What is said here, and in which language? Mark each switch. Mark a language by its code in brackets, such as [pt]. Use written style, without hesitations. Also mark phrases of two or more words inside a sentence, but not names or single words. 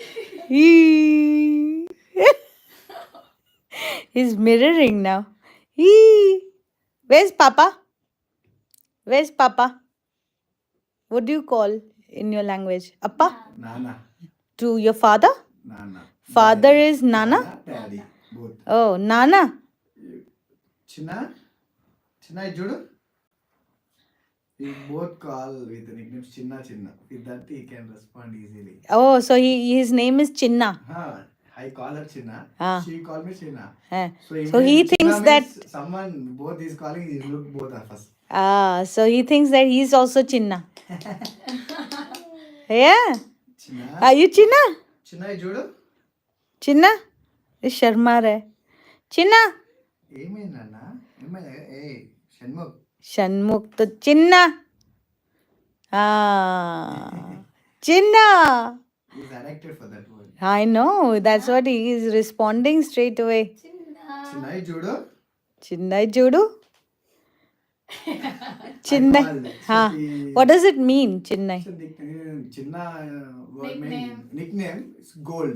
[en] He's mirroring now. Eee. Where's Papa? Where's Papa? What do you call in your language? Appa? Nana. To your father? Nana. Father Daddy. is Nana? Daddy. Both. Oh, Nana. Chinna. Chinna Judu. We both call with the nickname Chinna Chinna. With that he can respond easily. Oh, so his name is Chinna. I call her Chinna. Ah. She call me Chinna. So he thinks that someone both is calling, he look both of us. So he thinks that he's also Chinna. Yeah. Chinna. Are you Chinna? Chinna Judu. Chinna? This Sharma hai. Chinna? [te] Emi Nana. Hey, Shanmukh. [en] Shanmukh to Chinna. Ah. Chinna. He's addicted for that word. I know. That's what he is responding straight away. Chinnai Judo. Chinnai Judu? Chinnai. Ha. What does it mean, Chinnai? Chinna nickname is gold.